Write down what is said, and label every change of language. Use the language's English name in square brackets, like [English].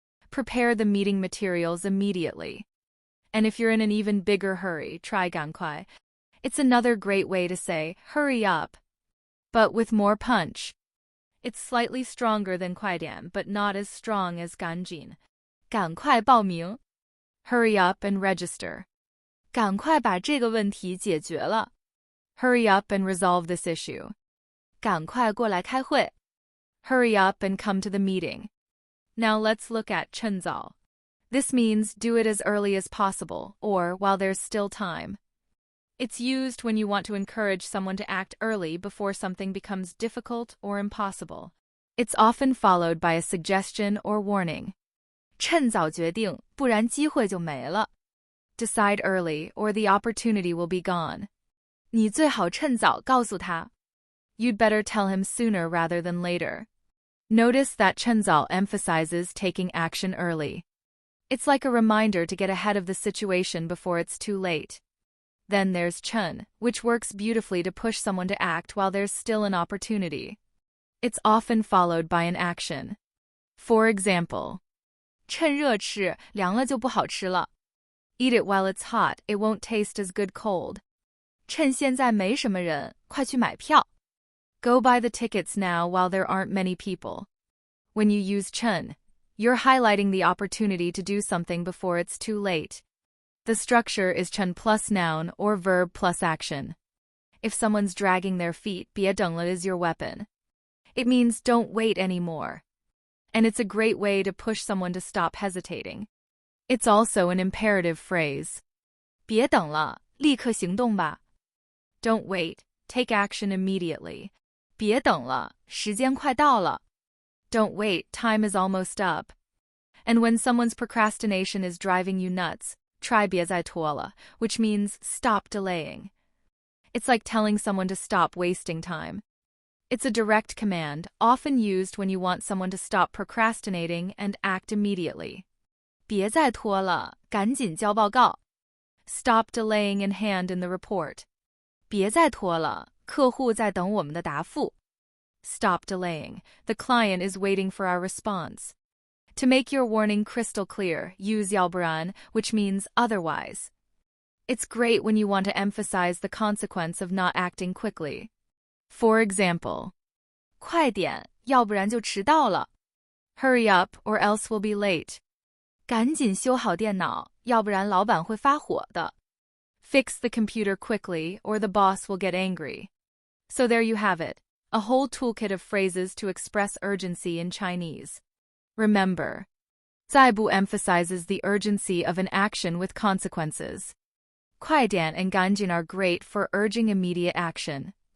[English] Prepare the meeting materials immediately. And if you're in an even bigger hurry, try 赶快. It's another great way to say hurry up, but with more punch. It's slightly stronger than 快点, but not as strong as 赶紧. [Chinese] 赶快报名. [English] Hurry up and register. [Chinese] 赶快把这个问题解决了. [English] Hurry up and resolve this issue. [Chinese] 赶快过来开会. [English] Hurry up and come to the meeting. Now let's look at 趁早. This means do it as early as possible, or while there's still time. It's used when you want to encourage someone to act early before something becomes difficult or impossible. It's often followed by a suggestion or warning. [Chinese] 趁早决定，不然机会就没了. [English] Decide early, or the opportunity will be gone. [Chinese] 你最好趁早告诉他. [English] You'd better tell him sooner rather than later. Notice that 趁早 emphasizes taking action early. It's like a reminder to get ahead of the situation before it's too late. Then there's 趁, which works beautifully to push someone to act while there's still an opportunity. It's often followed by an action. For example, [Chinese] 趁热吃，凉了就不好吃了. [English] Eat it while it's hot, it won't taste as good cold. [Chinese] 趁现在没什么人，快去买票. [English] Go buy the tickets now while there aren't many people. When you use 趁, you're highlighting the opportunity to do something before it's too late. The structure is 趁 plus noun or verb plus action. If someone's dragging their feet, [Chinese] 别等了 [English] is your weapon. It means don't wait anymore. And it's a great way to push someone to stop hesitating. It's also an imperative phrase. [Chinese] 别等了，立刻行动吧. [English] Don't wait, take action immediately. [Chinese] 别等了，时间快到了. [English] Don't wait, time is almost up. And when someone's procrastination is driving you nuts, try [Chinese] 别再拖了, [English] which means stop delaying. It's like telling someone to stop wasting time. It's a direct command, often used when you want someone to stop procrastinating and act immediately. [Chinese] 别再拖了，赶紧交报告. [English] Stop delaying and hand in the report. [Chinese] 别再拖了，客户在等我们的答复. [English] Stop delaying. The client is waiting for our response. To make your warning crystal clear, use 要不然, which means otherwise. It's great when you want to emphasize the consequence of not acting quickly. For example, [Chinese] 快点，要不然就迟到了。 [English] Hurry up or else we'll be late. [Chinese] 赶紧修好电脑，要不然老板会发火的。 [English] Fix the computer quickly or the boss will get angry. So there you have it, a whole toolkit of phrases to express urgency in Chinese. Remember, 再不 emphasizes the urgency of an action with consequences. 快点 and 赶紧 are great for urging immediate action.